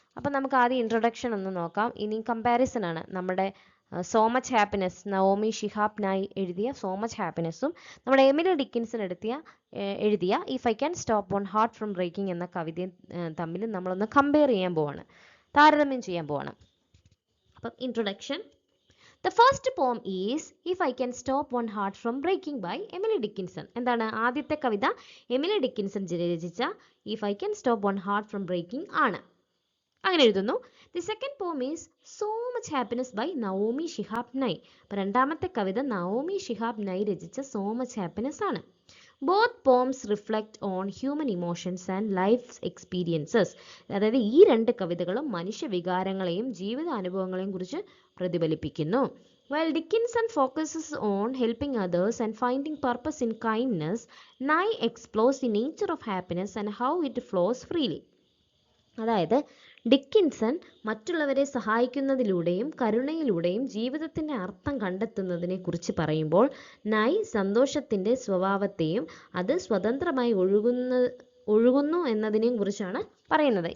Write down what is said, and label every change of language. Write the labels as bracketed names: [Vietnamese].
[Malayalam] അപ്പം നമുക്ക് ആദ്യം ഇൻട്രൊഡക്ഷൻ ഒന്ന് നോക്കാം. ഇനി കമ്പാരിസൺ ആണ്. നമ്മുടെ so much happiness, Naomi Shihab നായി എഴുതിയ സോ മച്ച് ഹാപ്പിനെസ്സും നമ്മുടെ എമിലി ഡിക്കിൻസൺ എഴുതിയ if I can stop one heart from breaking എന്ന കവിതയും തമ്മിൽ നമ്മളൊന്ന് കമ്പയർ ചെയ്യാൻ പോവാണ്, താരതമ്യം ചെയ്യാൻ പോവാണ്. അപ്പം introduction. [English] The first poem is If I Can Stop One Heart From Breaking by Emily Dickinson. [Malayalam] എന്താണ് ആദ്യത്തെ കവിത? എമിലി ഡിക്കിൻസൺ രചിച്ച If I Can Stop One Heart From Breaking ആണ്. അങ്ങനെ എഴുതുന്നു. [English] The second poem is So Much Happiness by Naomi Shihab Nye. [Malayalam] അപ്പോൾ രണ്ടാമത്തെ കവിത Naomi Shihab നൈ രചിച്ച So Much Happiness ആണ്. [English] Both poems reflect on human emotions and life's experiences. [Malayalam] അതായത് ഈ രണ്ട് കവിതകളും മനുഷ്യ വികാരങ്ങളെയും ജീവിത അനുഭവങ്ങളെയും കുറിച്ച് പ്രതിഫലിപ്പിക്കുന്നു. [English] While Dickinson focuses on helping others and finding purpose in kindness, Nye explores the nature of happiness and how it flows freely. [Malayalam] അതായത് ഡിക്കിൻസൺ മറ്റുള്ളവരെ സഹായിക്കുന്നതിലൂടെയും കരുണയിലൂടെയും ജീവിതത്തിൻ്റെ അർത്ഥം കണ്ടെത്തുന്നതിനെ കുറിച്ച് പറയുമ്പോൾ നൈ സന്തോഷത്തിൻ്റെ സ്വഭാവത്തെയും അത് സ്വതന്ത്രമായി ഒഴുകുന്നു എന്നതിനെയും കുറിച്ചാണ് പറയുന്നത്.